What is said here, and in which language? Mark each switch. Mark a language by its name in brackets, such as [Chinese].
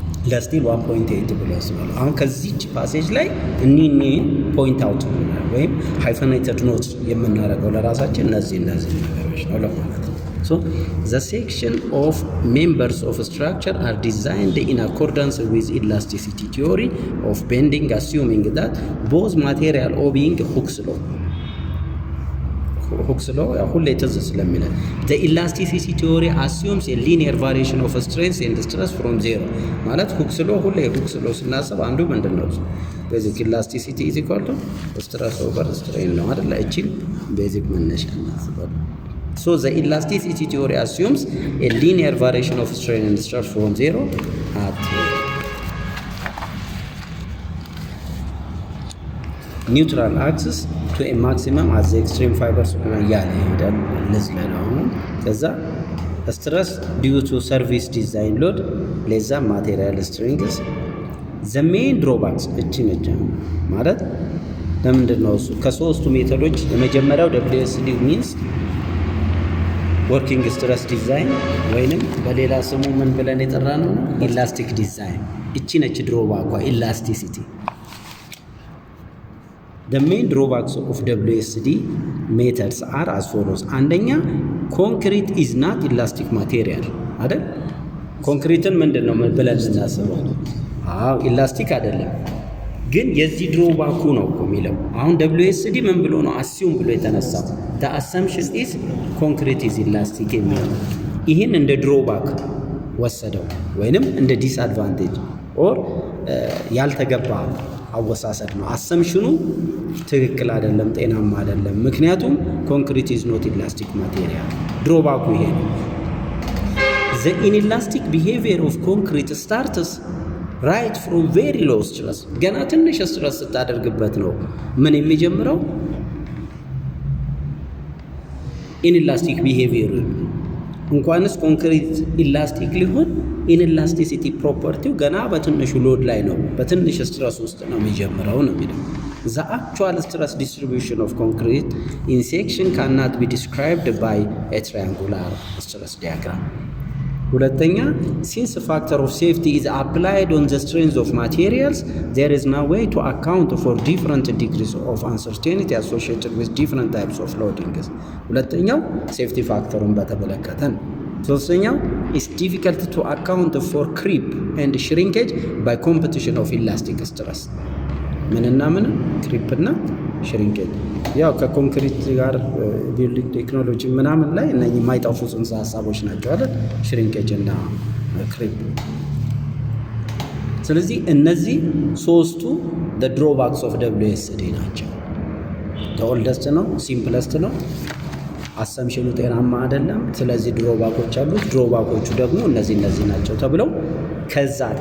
[Amharic] ለስቲል 1.8 ብለው ያስባሉ። አሁን ከዚህች ፓሴጅ ላይ እኒኒ ፖይንት አውት ወይም ሃይፈናይትድ ኖት የምናደርገው ለራሳችን እነዚህ ነገሮች ነው ለማለት ነው። [English] So the section of members of structure are designed in accordance with elasticity theory of bending, assuming that both material obeying Hooke's law. Hooke's law [Amharic] ሁሌ ትዝ ስለሚለን [English] the elasticity theory assumes a linear variation of strength and stress from zero [Amharic] ማለት [English] Hooke's law [Amharic] ሁሌ [English] Hooke's law [Amharic] ስናስብ አንዱ ምንድነው? [English] ቤዚክ elasticity is equal to stress over strain [Amharic] ነው አይደል? እቺን ቤዚክ መነሻ እናስባለን። [English] So the elasticity theory assumes a linear variation of strain and stress from zero at neutral axis to a maximum at the extreme fibers [Amharic] ያለ ይሄዳል። ለዚህ ነው ከዛ [English] stress due to service design load less than material strengths. The main drawbacks [Amharic] እቺ ነች ማለት ለምንድነው? እሱ ከሶስቱ ሜተዶች የመጀመሪያው WSD means ወርኪንግ ስትረስ ዲዛይን ወይንም በሌላ ስሙ ምን ብለን የጠራነው ኢላስቲክ ዲዛይን። እቺ ነች ድሮባኳ ኢላስቲሲቲ። [English] the main drawbacks of WSD methods are as follows. [Amharic] አንደኛ [English] concrete is not elastic material [Amharic] አይደል? ኮንክሪትን ምንድነው ብለን እናስበው? ኢላስቲክ አይደለም። ግን የዚህ ድሮባኩ ነው እኮ የሚለው። አሁን WSD ምን ብሎ ነው አሲዩም ብሎ የተነሳው? [English] the assumption is concrete is elastic [Amharic] የሚለው ይህን እንደ ድሮባክ ወሰደው ወይንም እንደ ዲስአድቫንቴጅ ኦር ያልተገባ አወሳሰድ ነው። አሰምሽኑ ትክክል አይደለም፣ ጤናማ አይደለም። ምክንያቱም ኮንክሪት [English] is not elastic material። [Amharic] ድሮባኩ ይሄ ነው። [English] the inelastic behavior of concrete starts right from very low stress [Amharic] ገና ትንሽ ስትረስ ስታደርግበት ነው ምን የሚጀምረው? ኢንኢላስቲክ ቢሄቪየር። እንኳንስ ኮንክሪት ኢላስቲክ ሊሆን ኢንኢላስቲሲቲ ፕሮፐርቲው ገና በትንሹ ሎድ ላይ ነው፣ በትንሽ ስትረስ ውስጥ ነው የሚጀምረው ነው የሚለው። [English] the actual stress distribution of concrete in section cannot be described by a triangular stress diagram. ሁለተኛ since factor of safety is applied on the strength of materials, there is no way to account for different degrees of uncertainty associated with different types of loadings. [Amharic] ሁለተኛው ሴፍቲ ፋክተሩን በተመለከተ ነው። ሶስተኛው [English] is difficult to account for creep and shrinkage by competition of elastic stress. [Amharic] ምንና ምን? ክሪፕ እና ሽሪንኬጅ። ያው ከኮንክሪት ጋር ቢልዲንግ ቴክኖሎጂ ምናምን ላይ እነዚህ የማይጠፉ ጽንሰ ሀሳቦች ናቸው አይደል? ሽሪንኬጅ እና ክሪፕ። ስለዚህ እነዚህ ሶስቱ [English] the drawbacks of WSD [Amharic] ናቸው። ኦልደስት ነው፣ ሲምፕለስት ነው፣ አሰምሽኑ ጤናማ አይደለም። ስለዚህ ድሮባኮች አሉት። ድሮባኮቹ ደግሞ እነዚህ ናቸው ተብለው ከዛ